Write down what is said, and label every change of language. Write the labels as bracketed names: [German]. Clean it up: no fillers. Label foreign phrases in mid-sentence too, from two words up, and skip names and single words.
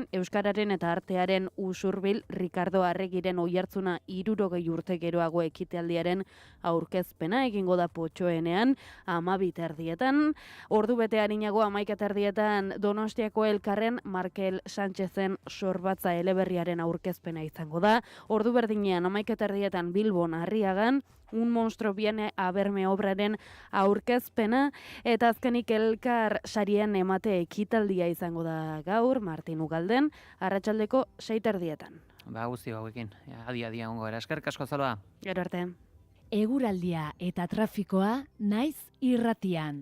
[Basque] Euskararen eta artearen usurbil Ricardo Arregiren oihartzuna 60 urte geroago ekitaldiaren aurkezpena egingo da Potxoenean 12:00. Ordu bete arinago 11:00 Donostiako Elkarren Markel Sánchezen sorbatza eleberriaren aurkezpena izango da. Ordu berdinean 11:30 Bilbon Arriagan Un monstruo viene a verme obraren aurkezpena eta azkenik Elkar sarien emate ekitaldia izango da gaur Martin Ugalden arratsaldeko 6:30. Guzti hauekin, adi ongo era. Eskerrik asko Zaloa. Gero arte. Eguraldia eta trafikoa Naiz Irratian.